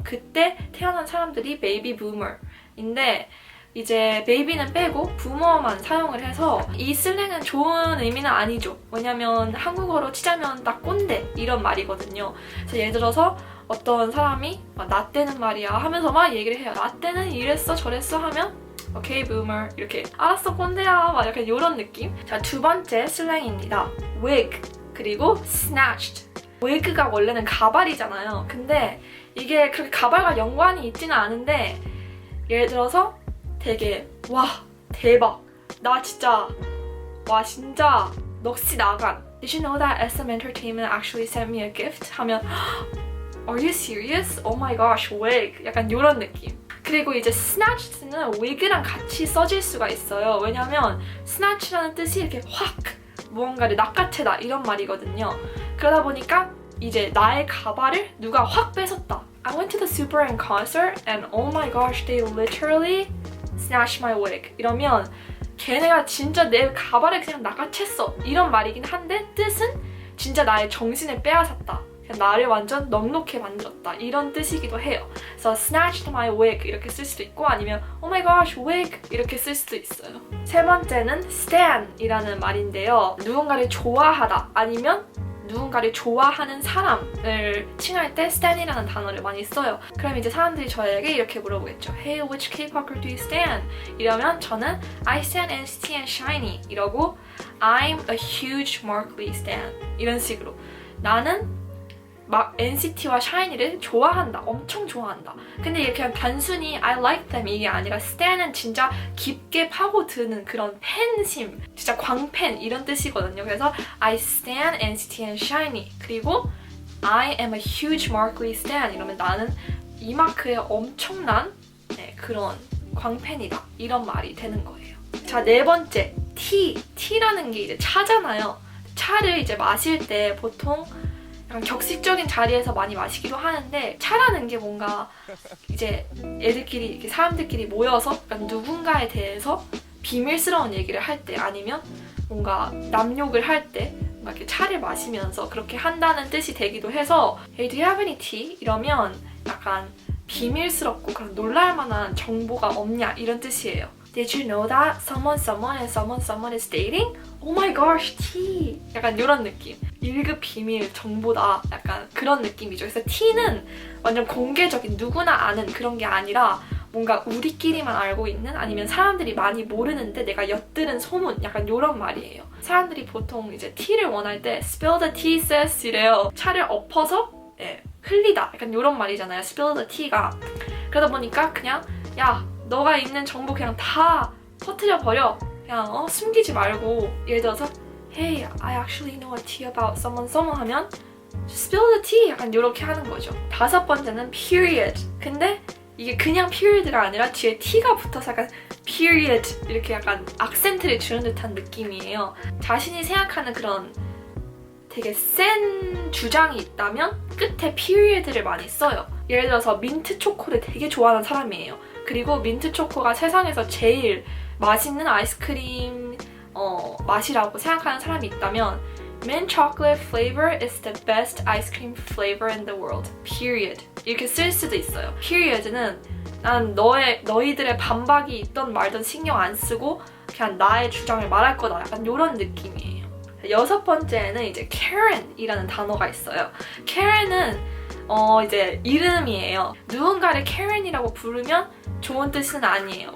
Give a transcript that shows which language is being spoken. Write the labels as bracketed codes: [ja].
[ko] 그때 태어난 사람들이 베이비 부머인데 이제 베이비는 빼고 부머만 사용을 해서 이 슬랭은 좋은 의미는 아니죠. 왜냐면 한국어로 치자면 딱 꼰대 이런 말이거든요. 그래서 예를 들어서 어떤 사람이 나 때는 말이야 하면서 막 얘기를 해요. 나 때는 이랬어 저랬어 하면 오케이 boomer 이렇게 알았어 꼰대야 막 약간 이런 느낌. 자, 두 번째 슬랭입니다. wig 그리고 snatched. wig가 원래는 가발이잖아요. 근데 이게 그렇게 가발과 연관이 있지는 않은데 예를 들어서 되게 와 대박 나 진짜 와 진짜 넋이 나간 [en] Did you know that SM Entertainment actually sent me a gift? 하면 Are you serious? Oh my gosh, wig. [ko] 약간 이런 느낌. 그리고 이제 snatched는 wig랑 같이 써질 수가 있어요. 왜냐면 snatch라는 뜻이 이렇게 확 무언가를 낚아채다 이런 말이거든요. 그러다 보니까 이제 나의 가발을 누가 확 뺏었다. [en] I went to the super in concert and oh my gosh, they literally snatched my wig. [ko] 이러면 걔네가 진짜 내 가발을 그냥 낚아챘어. 이런 말이긴 한데 뜻은 진짜 나의 정신을 빼앗았다. 나를 완전 넉넉히 만들었다 이런 뜻이기도 해요. 그래서 [en] snatched my wig [ko] 이렇게 쓸 수도 있고 아니면 [en] oh my gosh wig [ko] 이렇게 쓸 수도 있어요. 세 번째는 stan이라는 말인데요. 누군가를 좋아하다 아니면 누군가를 좋아하는 사람을 칭할 때 stan이라는 단어를 많이 써요. 그럼 이제 사람들이 저에게 이렇게 물어보겠죠. [en] Hey, which K-pop group do you stan? [ko] 이러면 저는 [en] I stan NCT and SHINee [ko] 이러고 [en] I'm a huge Mark Lee stan [ko] 이런 식으로 나는 막 NCT와 샤이니를 좋아한다. 엄청 좋아한다. 근데 이게 그냥 단순히 [en] I like them [ko] 이게 아니라 stan은 진짜 깊게 파고드는 그런 팬심, 진짜 광팬 이런 뜻이거든요. 그래서 [en] I stan NCT and SHINee [ko] 그리고 [en] I am a huge Mark Lee stan [ko] 이러면 나는 이 마크의 엄청난 그런 광팬이다. 이런 말이 되는 거예요. 자, 네 번째 T라는 게 이제 차잖아요. 차를 이제 마실 때 보통 격식적인 자리에서 많이 마시기도 하는데 차라는 게 뭔가 이제 애들끼리 이렇게 사람들끼리 모여서 누군가에 대해서 비밀스러운 얘기를 할 때 아니면 뭔가 남욕을 할 때 뭔가 이렇게 차를 마시면서 그렇게 한다는 뜻이 되기도 해서 [en] Hey, do you have any tea? [ko] 이러면 약간 비밀스럽고 그런 놀랄만한 정보가 없냐 이런 뜻이에요. [en] Did you know that someone and someone is dating? Oh my gosh, tea! [ko] 약간 이런 느낌. 1급 비밀 정보다 약간 그런 느낌이죠. 그래서 T는 완전 공개적인 누구나 아는 그런 게 아니라 뭔가 우리끼리만 알고 있는 아니면 사람들이 많이 모르는데 내가 엿들은 소문 약간 이런 말이에요. 사람들이 보통 이제 T를 원할 때 [en] spill the tea sis [ko] 이래요. 차를 엎어서 흘리다 약간 이런 말이잖아요. spill the tea가. 그러다 보니까 그냥 야 너가 있는 정보 그냥 다 퍼뜨려 버려. 그냥 숨기지 말고 예를 들어서 [en] Hey, I actually know a tea about someone [ko] 하면 [en] spill the tea [ko] 약간 이렇게 하는 거죠. 다섯 번째는 period. 근데 이게 그냥 period가 아니라 뒤에 t가 붙어서 약간 period 이렇게 약간 악센트를 주는 듯한 느낌이에요. 자신이 생각하는 그런 되게 센 주장이 있다면 끝에 period를 많이 써요. 예를 들어서 민트 초코를 되게 좋아하는 사람이에요. 그리고 민트 초코가 세상에서 제일 맛있는 아이스크림 맛이라고 생각하는 사람이 있다면 [en] Mint chocolate flavor is the best ice cream flavor in the world. [ko] Period. 이렇게 쓸 수도 있어요. Period는 난 너희들의 반박이 있던 말든 신경 안 쓰고 그냥 나의 주장을 말할 거다. 약간 이런 느낌이에요. 여섯 번째는 이제 Karen이라는 단어가 있어요. Karen은 이제 이름이에요. 누군가를 Karen이라고 부르면 좋은 뜻은 아니에요.